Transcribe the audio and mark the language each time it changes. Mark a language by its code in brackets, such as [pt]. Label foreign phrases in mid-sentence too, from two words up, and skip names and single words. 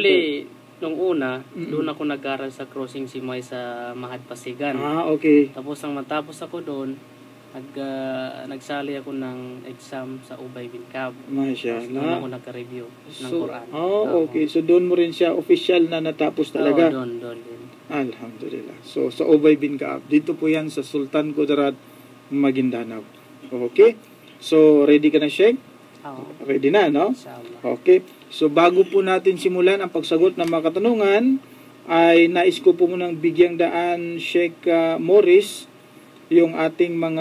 [tl] Actually, nung una, doon ako nag-aral sa Crossing Simay sa Mahad Pasigan. Okay. Tapos nang matapos ako doon, nagsali ako ng exam sa Ubay bin Kab. Masya Doon Allah. ako nagka-review ng So, Quran. okay. So, doon mo rin siya official na natapos talaga? Oo, doon din. Alhamdulillah. So, sa Ubay bin Ka'ab. Dito po yan sa Sultan Kudarat, Maguindanao. Okay? So, ready ka na, Sheikh? Oo. Ready na, no? Inshallah. Okay. So, bago po natin simulan ang pagsagot ng mga katanungan, ay nais ko po munang bigyang daan, Sheikh Morris, yung ating mga...